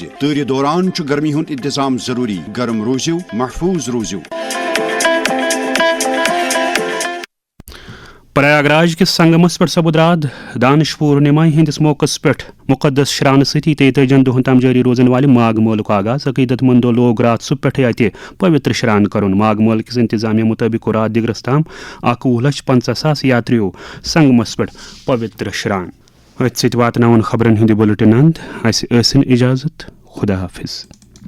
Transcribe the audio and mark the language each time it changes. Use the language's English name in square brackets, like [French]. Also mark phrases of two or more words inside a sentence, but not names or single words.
[Kashmiri] تۭرِ دوران چھُ گرمی ہُنٛد انتظام ضروٗری. گرم روٗزِو، محفوظ روٗزِو. پریاگراج کس سنگمس پہ سپد رات دانش پورنما ہندس موقع پہ مقدس شران ستھی 33 دہن تام جاری روزن والے ماگ مولک آغاز. عقیدت مندو لوگ رات صبح پہ اتہ پوتر شران کرن. ماگ مول کس انتظامیہ مطابق رات دگرس تام 21,50,000 یاتریو سنگمس پہ پوتر شران. ات ست واتناون خبرن ہند بلٹن اند. اس ٲسِن اجازت. خدا حافظ.